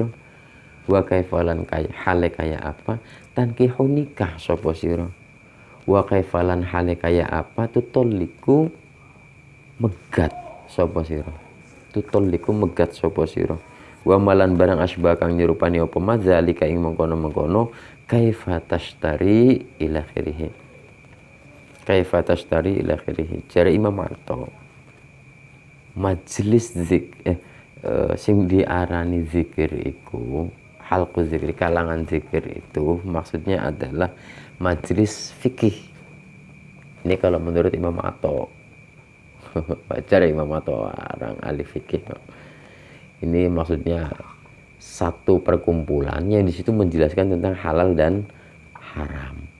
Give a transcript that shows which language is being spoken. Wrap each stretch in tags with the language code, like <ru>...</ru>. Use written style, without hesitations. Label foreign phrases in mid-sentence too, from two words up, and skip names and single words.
<ar>وكيف</ar> <jv>lan hale kaya apa tankihu nikah sapa sira?</jv> <ar>وكيف</ar> <jv>lan hale kaya apa tutolliku megat sapa sira? Tutolliku megat sapa sira?</jv> <ar>وما</ar> <jv>barang asbah kang nyerupani apa madzalika ing mengkono-mengkono</jv> <ar>كيف تشتري إلى آخره. كيف تشتري إلى آخره.</ar> <jv>Jare Imam Atha majelis sing diarani zikir iku</jv> <ar>حلق الذكر,</ar> <id>kalangan zikir itu maksudnya adalah majelis fikih. Ini kalau menurut Imam Atha. Baca Imam Atha orang ahli fikih. Ini maksudnya satu perkumpulan yang di situ menjelaskan tentang halal dan haram.</id>